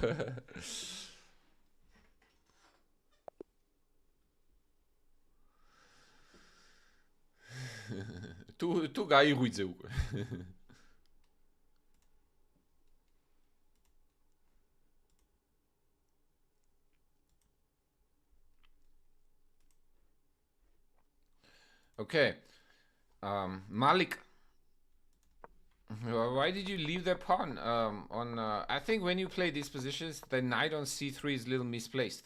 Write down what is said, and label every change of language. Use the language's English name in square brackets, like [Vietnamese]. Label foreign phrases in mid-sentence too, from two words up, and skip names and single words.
[Georgian] Tu გაიღვიძე უკვე. [English] Okay. Malik, why did you leave the pawn on I think when you play these positions, the knight on c3 is a little misplaced.